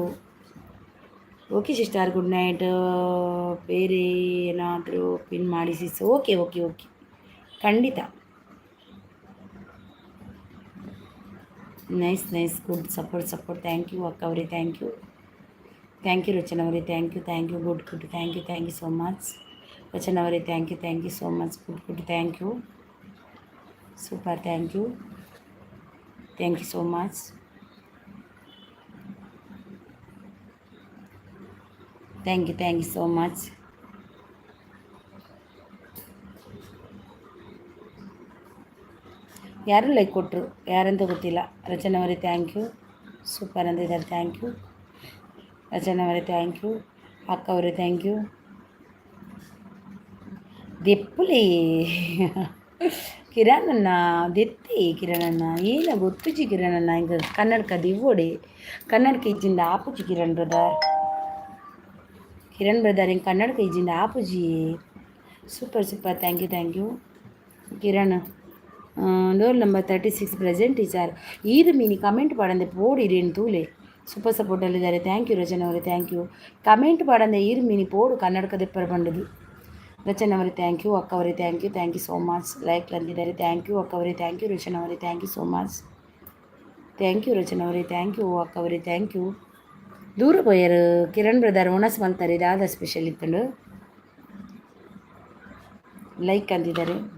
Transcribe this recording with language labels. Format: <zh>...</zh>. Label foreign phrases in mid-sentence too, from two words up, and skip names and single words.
<en>okay sister, good night.</en> <kn>ಬೇರೆ ಏನಾದರೂ ಪಿನ್ ಮಾಡಿ</kn> <en>ಸಿಸ್. okay ಖಂಡಿತ. nice good support. thank you</en> <kn>ಅಕ್ಕ ಅವರೇ,</kn> <en>thank you ರಚನಾ ಅವರೇ. thank you good thank you so much ರಚನಾ ಅವರೇ. thank you so much. good thank you super. thank you so much. thank you so much.</en> <kn>ಯಾರು ಲೈಕ್ ಕೊಟ್ಟರು ಯಾರಂತ ಗೊತ್ತಿಲ್ಲ.</kn> <en>ರಚನಾ ಅವರೇ thank you, super ಅಂದಿದ್ದಾರೆ, thank you. ರಚನಾ ಅವರೇ thank you,</en> <kn>ಅಕ್ಕ ಅವರೇ</kn> <en>thank you.</en> <tcy>ದೆಪ್ಪುಲಿ ಕಿರಣಣ್ಣ ದೆತ್ತಿ ಕಿರಣಣ್ಣ ಏನ ಗೊತ್ತುಜಿ ಕಿರಣಣ್ಣ ಹಿಂಗೆ ಕನ್ನಡಕ ದಿವ್ವೊಡೆ ಕನ್ನಡಕ ಇಜ್ಜಿಂದ ಆಪುಜಿ ಕಿರಣ್ ಬ್ರದರ್ ಹಿಂಗೆ ಕನ್ನಡಕ ಇಜ್ಜಿಂದ ಆಪುಜಿ.</tcy> <en>super thank you ಕಿರಣ್. door number 36 present teacher.</en> <tcy>ಈರು ಮೀನಿ ಕಮೆಂಟ್ ಪಾಡಂದೆ ಪೋಡಿರೇನು ತೂಲೆ</tcy> <kn>ಸೂಪರ್ ಸಪೋರ್ಟಲ್ಲಿದ್ದಾರೆ.</kn> <en>thank you ರಚನಾ ಅವರೇ thank you.</en> <tcy>ಕಮೆಂಟ್ ಪಾಡಂದೆ ಈರು ಮೀನಿ ಪೋಡು ಕನ್ನಡಕ ದೆಪ್ಪರ ಬಂಡದು.</tcy> <en>ರಚನಾ ಅವರೇ thank you,</en> <kn>ಅಕ್ಕ ಅವರೇ</kn> <en>thank you so much. like ಅಂದಿದ್ದಾರೆ, thank you</en> <kn>ಅಕ್ಕ ಅವರೇ</kn> <en>thank you. ರಚನಾ ಅವರೇ thank you so much. thank you ರಚನಾ ಅವರೇ thank you,</en> <kn>ಅಕ್ಕ ಅವರೇ</kn> <en>thank you.</en> <tcy>ದೂರ ಪೋಯರು ಕಿರಣ್ ಬ್ರದರ್ ಒಣಸ್ ಮಲ್ತಾರೆ, ಇದಾದ ಸ್ಪೆಷಲ್ ಇತ್ತಂಡು</tcy> <kn>ಲೈಕ್ ಅಂದಿದ್ದಾರೆ.</kn>